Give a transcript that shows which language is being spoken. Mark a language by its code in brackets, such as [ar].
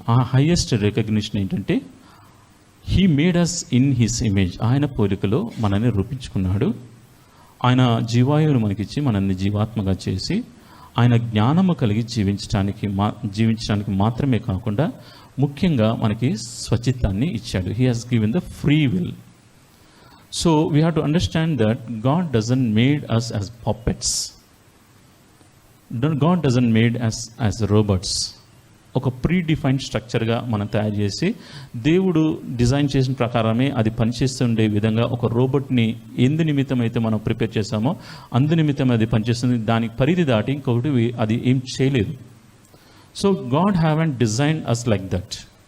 [en] ఆ highest recognition ఏంటంటే, he made us in his image. [te] ఆయన పోలికలో మనల్ని రూపించుకున్నాడు. ఆయన జీవాయువును మనకిచ్చి మనల్ని జీవాత్మగా చేసి ఆయన జ్ఞానము కలిగి జీవించడానికి మాత్రమే కాకుండా ముఖ్యంగా మనకి స్వచిత్తాన్ని ఇచ్చాడు. [en] He has given the free will. So we have to understand that God doesn't made us as puppets. God doesn't made us as robots. [te] ఒక ప్రీ డిఫైన్డ్ స్ట్రక్చర్గా మనం తయారు చేసి దేవుడు డిజైన్ చేసిన ప్రకారమే అది పనిచేస్తుండే విధంగా ఒక రోబోట్ని ఎందు నిమిత్తం అయితే మనం ప్రిపేర్ చేస్తామో అందు నిమిత్తం అది పనిచేస్తుంది. దానికి పరిధి దాటి ఇంకొకటి అది ఏం చేయలేదు. [en] So God haven't design us like that.